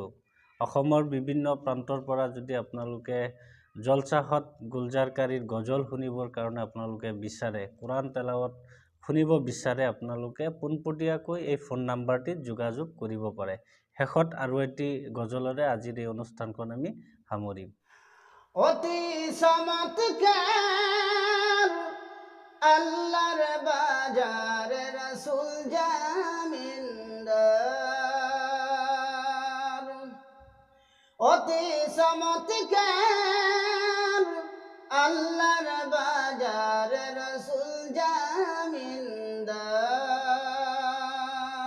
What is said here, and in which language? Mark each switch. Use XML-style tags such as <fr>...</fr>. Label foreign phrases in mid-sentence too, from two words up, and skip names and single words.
<as>অসমৰ বিভিন্ন প্ৰান্তৰ পৰা যদি আপোনালোকে জলচাহত গুলজাৰ কাৰীৰ গজল শুনিবৰ কাৰণে আপোনালোকে বিচাৰে, কোৰাণ তেলাৱত শুনিব বিচাৰে, আপোনালোকে পোনপটীয়াকৈ এই ফোন নাম্বাৰটিত যোগাযোগ কৰিব পাৰে। শেষত আৰু এটি গজলেৰে আজিৰ এই অনুষ্ঠানখন আমি সামৰিম।</as> <bn>অতি চমৎকার আল্লাহর বাজার, রাসূল জামিনদার। অতি চমৎকার আল্লাহর বাজার, রাসূল জামিনদার।</bn>